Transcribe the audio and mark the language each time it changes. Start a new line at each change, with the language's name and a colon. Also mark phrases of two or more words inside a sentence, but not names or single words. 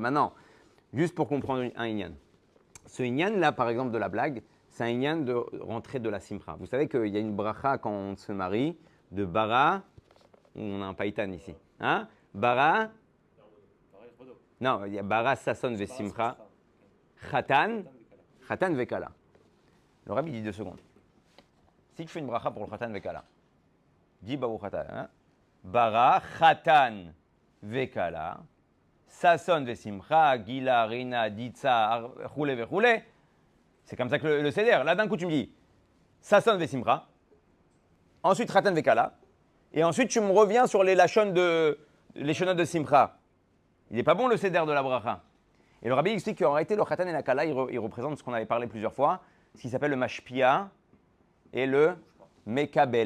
French: Maintenant, juste pour comprendre un inyan. Ce inyan-là, par exemple, de la blague, c'est un inyan de rentrer de la simcha. Vous savez qu'il y a une bracha quand on se marie, de bara, on a un païtan ici. Hein? Bara, non, il y a
Hebrew: ברא ששון ושמחה חתן וכלה.
French: Le rabbi dit 2 secondes. Si tu fais une bracha pour le
Hebrew: חתן וכלה,
French: dis baou khatan, hein?
Hebrew: ברא חתן וכלה ששון ושמחה גילה רינה דיצה,
French: roule ve roule. C'est comme ça que le seder. Là, d'un coup, tu me dis
Hebrew: ששון ושמחה.
French: Ensuite,
Hebrew: חתן וכלה.
French: Et ensuite, tu me reviens sur les shonotes de Simcha. Il n'est pas bon le céder de la bracha. Et le rabbi explique qu'en réalité, le Khatan et la Kala, il représente ce qu'on avait parlé plusieurs fois, ce qui s'appelle le Mashpia et le Mekabel.